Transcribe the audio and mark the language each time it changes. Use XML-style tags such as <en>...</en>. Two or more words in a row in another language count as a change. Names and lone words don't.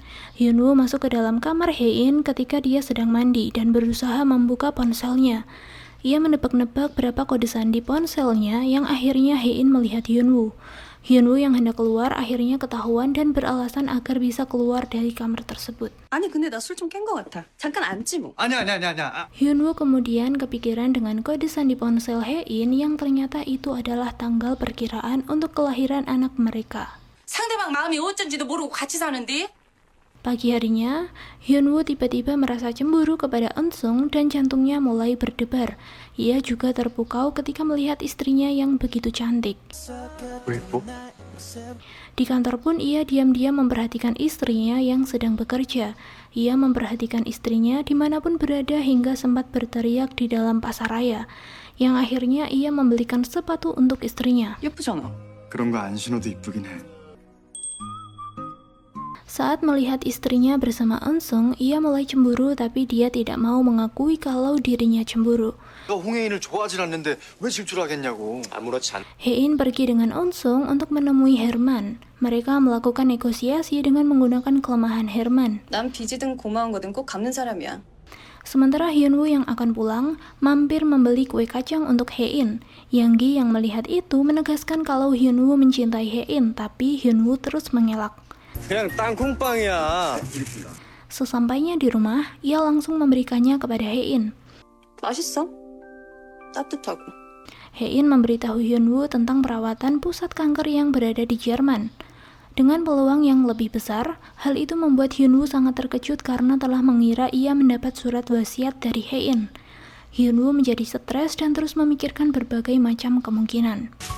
<id>Hyunwoo masuk ke dalam kamar Hein ketika dia sedang mandi dan berusaha membuka ponselnya. Ia menebak-nebak berapa kode sandi ponselnya yang akhirnya Hein melihat Hyunwoo. Hyunwoo yang hendak keluar akhirnya ketahuan dan beralasan agar bisa keluar dari kamar tersebut.</id> <ko>아니 근데 나 술 좀 깬 거 같아. 잠깐 앉지 뭐. 아니야.</ko> <id>Hyunwoo kemudian kepikiran dengan kode sandi ponsel Hein yang ternyata itu adalah tanggal perkiraan untuk kelahiran anak mereka.</id> <ko>상대방 마음이 어쩐지도 모르고 같이 사는데.</ko> <id>Pagi harinya, Hyunwoo tiba-tiba merasa cemburu kepada Eun-sung dan jantungnya mulai berdebar. Ia juga terpukau ketika melihat istrinya yang begitu cantik. Di kantor pun ia diam-diam memperhatikan istrinya yang sedang bekerja. Ia memperhatikan istrinya dimanapun berada hingga sempat berteriak di dalam pasaraya. Yang akhirnya ia membelikan sepatu untuk istrinya.</id> <ko>예쁘잖아. 그런 거 안 신어도 이쁘긴 해.</ko> <id>Saat melihat istrinya bersama Eun-sung, ia mulai cemburu tapi dia tidak mau mengakui kalau dirinya cemburu.</id> <ko>내가 홍혜인을 좋아하진 않는데 왜 질투하겠냐고. 아무렇지 않.</ko> <id>Hein pergi dengan Eun-sung untuk menemui Herman. Mereka melakukan negosiasi dengan menggunakan kelemahan Herman.</id> <ko>난 빚이든 고마운 거든 꼭 갚는 사람이야.</ko> <id>Sementara Hyunwoo yang akan pulang, mampir membeli kue kacang untuk Hein. Young-gi yang melihat itu menegaskan kalau Hyunwoo mencintai Hein, tapi Hyunwoo terus mengelak.</id> <ko>그냥 땅콩빵이야.</ko> <id>Sesampainya di rumah, ia langsung memberikannya kepada Hein.</id> <ko>맛있어? 따뜻하고.</ko> <id>Hein memberitahu Hyunwoo tentang perawatan pusat kanker yang berada di Jerman. Dengan peluang yang lebih besar, hal itu membuat Hyunwoo sangat terkejut karena telah mengira ia mendapat surat wasiat dari Hein. Hyunwoo menjadi stres dan terus memikirkan berbagai macam kemungkinan.</id>